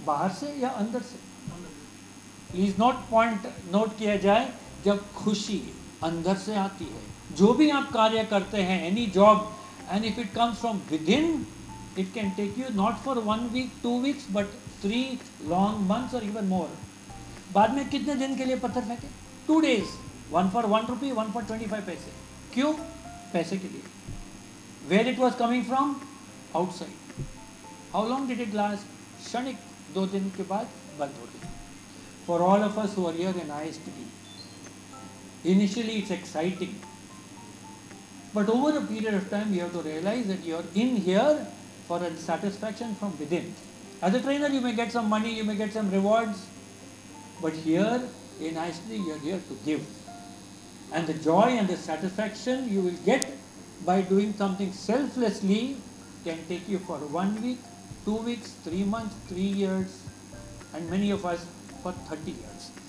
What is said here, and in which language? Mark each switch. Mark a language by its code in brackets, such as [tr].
[hi] बाहर से या अंदर से? प्लीज नोट किया जाए, जब खुशी अंदर से आती है, जो भी आप कार्य करते हैं, [en] any job, and if it comes from within, it can take you not for 1 week, 2 weeks, but 3 long months [hi] और [en] Even more. [hi] बाद में कितने दिन के लिए पत्थर फेंके? [en] 2 days, 1 for 1 rupee, 1 for 25 [hi] पैसे। क्यों? पैसे के लिए। [en] Where it was coming from? Outside. How long did it last? [hi] क्षणिक, 2 दिन के बाद बंद हो गई। [en] For all of us who are here in ISTD, initially it's exciting, but over a period of time you have to realize that you are in here for a satisfaction from within. As a trainer you may get some money, you may get some rewards, but here in ISTD you are here to give, and the joy and the satisfaction you will get by doing something selflessly can take you for 1 week, 2 weeks, 3 months, 3 years, and many of us for 30 years.